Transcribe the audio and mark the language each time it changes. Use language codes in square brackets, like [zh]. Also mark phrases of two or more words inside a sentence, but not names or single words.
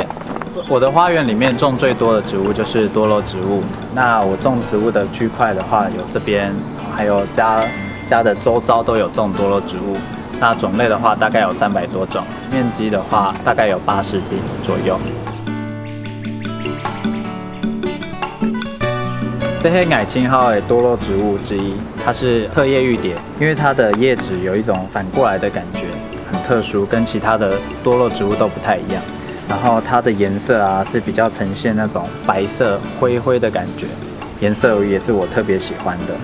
[zh] 我的花園裡面種最多的植物就是多肉植物。那我種植物的區塊的話，有這邊，還有家的周遭都有種多肉植物。那種類的話大概有300多種，面積的話大概有80坪左右。這些矮青蒿的多肉植物之一，它是特葉玉蝶，因為它的葉子有一種反過來的感覺，很特殊，跟其他的多肉植物都不太一樣。然後它的顏色啊是比較呈現那種白色灰灰的感覺，顏色也是我特別喜歡的。